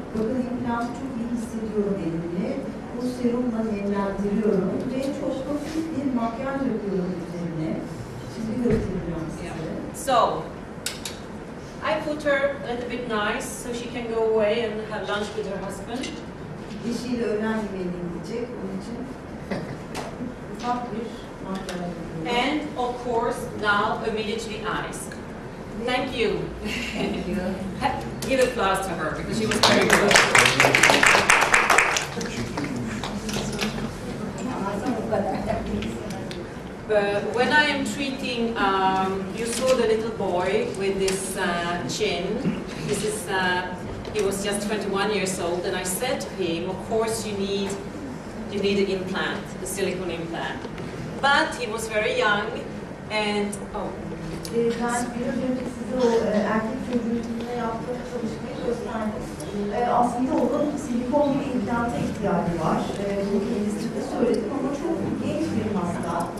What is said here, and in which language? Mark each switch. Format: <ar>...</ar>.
<tr>Bakın implantı çok iyi hissediyorum elimle. Bu serumla nemlendiriyorum ve çok hafif bir makyaj yapıyorum üzerine. Şimdi göstereceğim size.</tr> <en>So I put her a little bit nice so she can go away and have lunch with her husband.</en> <tr>Eşiyle öğlen yemeğine gidecek. Onun için ufak bir makyaj yapıyorum.</tr> <en>And of course now immediately eyes. Thank you. Thank you. Give applause to her because she was very good. When I am treating, you saw the little boy with this chin. This is, he was just 21 years old, and I said to him, of course you need an implant, a silicone implant. But he was very young, and</en> <tr>Ben biraz önce size o erkek çocuğunla yaptığım çalışmayı gösterdim. Aslında onun silikon bir implanta ihtiyacı var. Bunu kendisi de söyledim ama çok genç bir hasta.</tr>